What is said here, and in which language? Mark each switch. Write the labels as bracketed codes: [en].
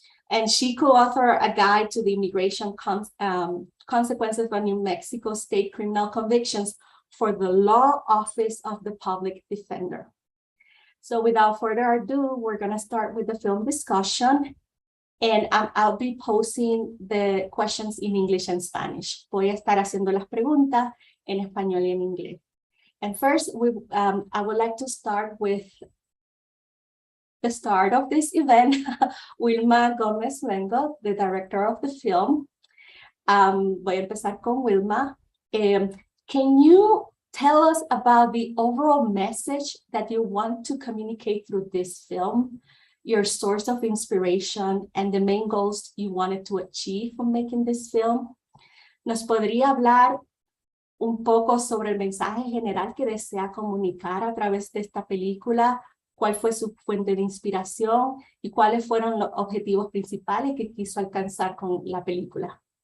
[en] And she co-authored a guide to the immigration consequences of New Mexico state criminal convictions for the Law Office of the Public Defender. So without further ado, we're going to start with the film discussion. And I'll be posing the questions in English and Spanish. [es] Voy a estar haciendo las preguntas en español y en inglés. [en] And first, I would like to start with the start of this event, Wilma Gomez Vengo, the director of the film. [es] Voy a empezar con Wilma. [en] Can you tell us about the overall message that you want to communicate through this film, your source of inspiration, and the main goals you wanted to achieve from making this film? [es] ¿Nos podría hablar un poco sobre el mensaje general que desea comunicar a través de esta película? ¿Cuál fue su fuente de inspiración? ¿Y cuáles fueron los objetivos principales que quiso alcanzar con la película?